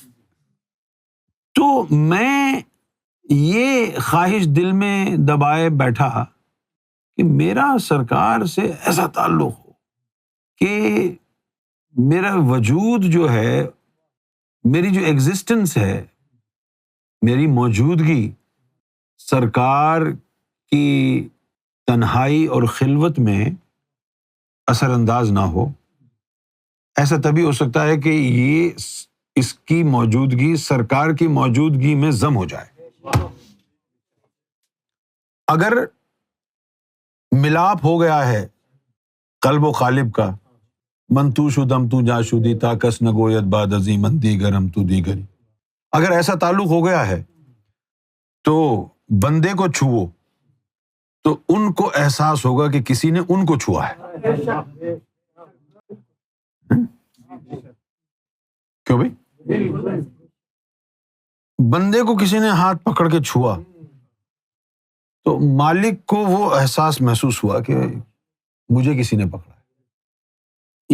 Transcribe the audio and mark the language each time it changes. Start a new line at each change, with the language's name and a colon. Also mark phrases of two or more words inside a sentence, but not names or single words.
Urdu: تو میں یہ خواہش دل میں دبائے بیٹھا کہ میرا سرکار سے ایسا تعلق ہو کہ میرا وجود جو ہے، میری جو ایگزسٹنس ہے، میری موجودگی سرکار کی تنہائی اور خلوت میں اثر انداز نہ ہو۔ ایسا تبھی ہو سکتا ہے کہ اس کی موجودگی سرکار کی موجودگی میں ضم ہو جائے۔ اگر ملاپ ہو گیا ہے قلب و قالب کا،
Persian: من تو شدم تو جا شدی تا کس نگویت باد ازی من دیگرم تو دیگری،
Urdu: اگر ایسا تعلق ہو گیا ہے تو بندے کو چھوؤ تو ان کو احساس ہوگا کہ کسی نے ان کو چھوا ہے۔ کیوں بھائی؟ بندے کو کسی نے ہاتھ پکڑ کے چھوا تو مالک کو وہ احساس محسوس ہوا کہ مجھے کسی نے پکڑا ہے۔